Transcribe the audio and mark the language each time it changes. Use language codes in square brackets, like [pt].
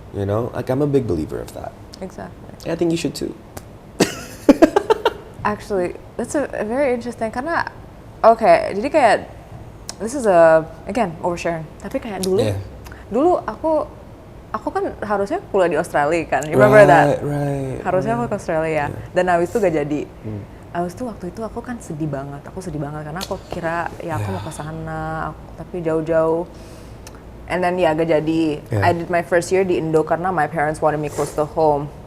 [en] You know, like I'm a big believer of that. Exactly. And I think you should too. Actually, that's a very interesting [id] karena jadi kayak [en] this is again oversharing. [id] Tapi kayak dulu aku aku kan harusnya kuliah di Australia kan, [en] you remember that? Right. [id] Harusnya aku ke Australia, dan habis itu gak jadi. Habis itu waktu itu aku kan sedih banget karena aku kira ya aku mau ke sana, tapi jauh-jauh. [en] And then [id] ya gak jadi. [en] I did my first year [id] di Indo karena [en] my parents wanted me close to home.